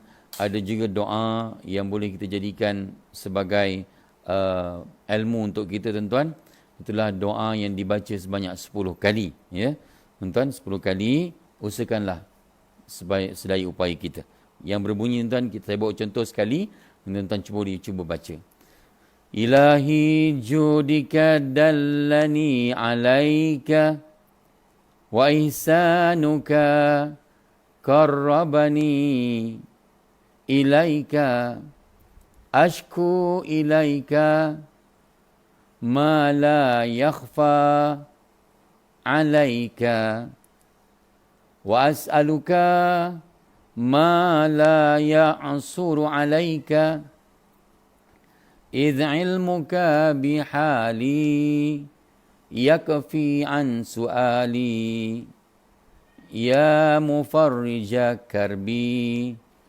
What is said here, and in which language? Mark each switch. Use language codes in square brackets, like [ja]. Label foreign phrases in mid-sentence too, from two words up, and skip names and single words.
[ms] Ada juga doa yang boleh kita jadikan sebagai ilmu untuk kita tuan-tuan. Itulah doa yang dibaca sebanyak 10 kali, ya tuan-tuan. 10 kali, usahakanlah sedaya upaya kita. Yang berbunyi tuan, saya bawa contoh sekali, tuan-tuan cuba baca. [ar] إلهي جودك دلني عليك وإحسانك قربني إليك أشكو إليك ما لا يخفى عليك وأسألك ما لا يعسر عليك إذ علمك بحالي يكفي عن سؤالي يا مفرج كربي